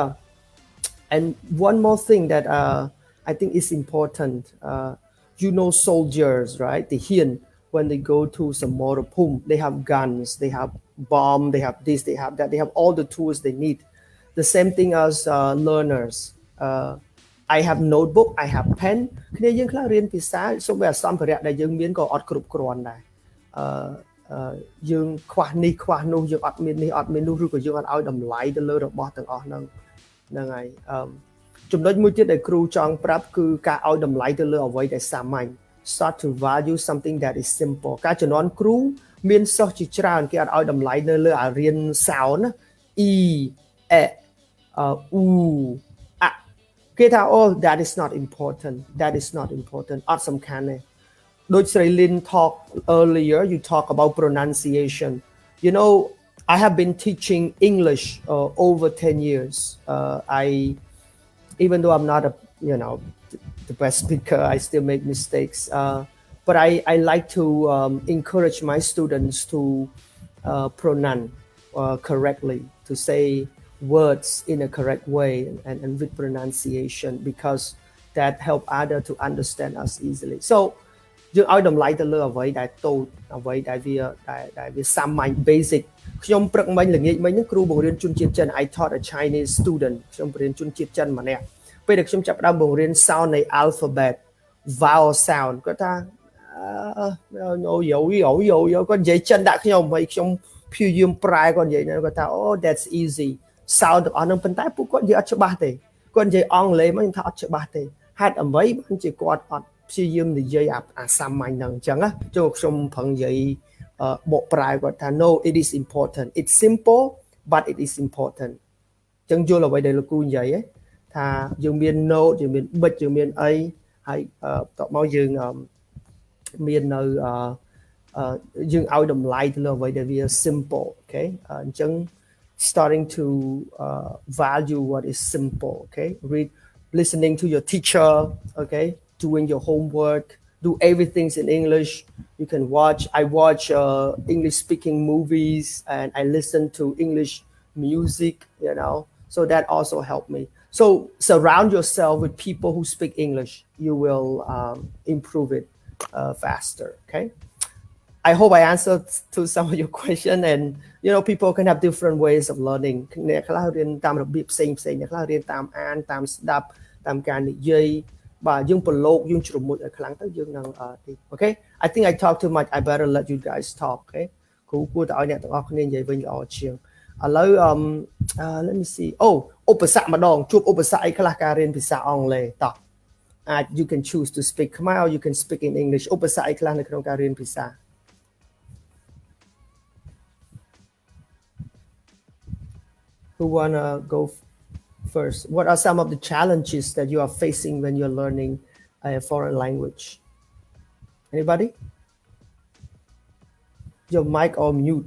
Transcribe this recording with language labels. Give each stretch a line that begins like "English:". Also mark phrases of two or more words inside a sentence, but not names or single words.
English: And one more thing that I think is important. Soldiers, right? The Hien, when they go to some Morapum, they have guns, they have bomb, they have this, they have that, they have all the tools they need. The same thing as learners. I have notebook, I have pen.
Khmer: គ្នាយើងខ្លះរៀនភាសាសូម្បីតែសម្ភារៈដែលយើងមានក៏អត់គ្រប់គ្រាន់ដែរយើងខ្វះនេះខ្វះនោះយើងអត់មាននេះអត់មាននោះឬក៏យើងអត់ឲ្យតម្លៃទៅលើរបស់ទាំងអស់ហ្នឹងហើយចំណុចមួយទៀតដែលគ្រូចង់ប្រាប់គឺការឲ្យតម្លៃទៅលើអ្វីដែលសាមញ្ញ
English: start to value something that is simple
Khmer: ការជំនាន់គ្រូមានសិស្សជាច្រើនគេអត់ឲ្យតម្លៃនៅលើអារៀន
English: sound e, u, a.
Khmer: គេថា
English: oh that is not important, that is not important
Khmer: អត់សំខាន់ទេ ដូចស្រី
English: Lin talk earlier, you talk about pronunciation. You know, I have been teaching English over 10 years. Even though I'm not the best speaker, I still make mistakes. But I like to encourage my students to pronounce correctly, to say words in a correct way and with pronunciation, because that help others to understand us easily.
Khmer: So យើងឲ្យតម្លៃទៅលើអ្វីដែលតូចអ្វីដែលវាសាមញ្ញ basic ខ្ញុំព្រឹកមិញល្ងាចមិញគ្រូបង្រៀនជនជាតិចិន
English: I taught a Chinese student
Khmer: ខ្ញុំបង្រៀនជនជាតិចិនម្នាក់ពេលដែលខ្ញុំចាប់ផ្ដើមបង្រៀន sound នៃ
English: alphabet vowel sound
Khmer: គាត់ថាគាត់និយាយចិនដាក់ខ្ញុំហើយខ្ញុំព្យាយាមប្រែគាត់និយាយគាត់ថា
English: oh that's easy sound
Khmer: ទាំងអស់ហ្នឹងប៉ុន្តែពួកគាត់និយាយអត់ច្បាស់ទេគាត់និយាយអង់គ្លេស មកខ្ញុំថាអត់ច្បាស់ទេហេតុអ្វីបានជាគាត់អត់ព្យាយាមនិយាយអាសាមញ្ញហ្នឹងអញ្ចឹងណាចូលខ្ញុំប្រឹងនិយាយបកប្រែគាត់ថា
English: no it is important, it's simple but it is important
Khmer: អញ្ចឹងយល់អ្វីដែលលោកគ្រូនិយាយថាយើងមាន note យើងមាន bit យើងមានអីហើយតបមកយើងមាន នៅយើងឲ្យតម្លៃទៅលើអ្វីដែលវា
English: simple okay អញ្ចឹង starting to value what is simple okay listening to your teacher okay doing your homework do everything in English you can watch I watch English speaking movies and I listen to English music you know so that also helped me so surround yourself with people who speak English you will improve it faster okay I hope I answered to some of your question and you know people can have different ways of learning
Khmer: អ្នកខ្លះរៀនតាមរបៀបផ្សេងអ្នកខ្លះរៀនតាមអានតាមស្ដាប់តាមការនិយា យបាទយើងប្រឡូកយើងជ្រមុជឲ្យខ្លាំងទៅយើងនឹង
English: okay I think I talk too much I better let you guys talk okay
Khmer: គ្រូគួរតែឲ្យអ្នកទាំងអស់គ្នានិយាយវិញល្អជាងឥឡូវ
English: let me see
Khmer: ឧបសគ្គម្ដងជួបឧបសគ្គអីខ្លះការរៀនភាសាអង់គ្លេសតោះអាច
English: you can choose to speak Khmer or you can speak in English
Khmer: ឧបសគ្គអីខ្លះនៅក្នុងការរៀនភាសា
English: Who wanna go first? What are some of the challenges that you are facing when you're learning a foreign language? Anybody? Your mic or mute?